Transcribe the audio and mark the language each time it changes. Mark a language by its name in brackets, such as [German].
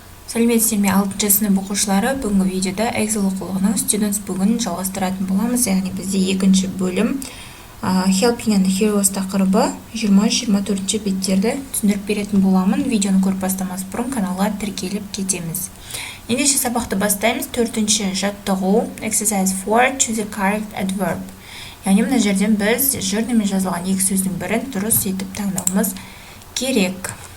[Kazakh] Сәлеметсіздер ме 6-шы сынып оқушылары, бүгінгі видеода Эксель оқулығының Students бүгін жалғастыратын боламыз. Яғни бізде екінші бөлім Helping and Heroes тақырыбы 20-24 беттерді түсіндіріп беретін боламын. Видеоны көріп бастамас бұрын каналға тіркеліп кетеміз. Ендеше сабақты бастаймыз. 4-ші жаттығу [English] Exercise 4 Choose a correct adverb. [Kazakh] Яғни мына жерден біз жөрнемен жазылған екі сөздің бірін дұрыс етіп таңдауымыз керек.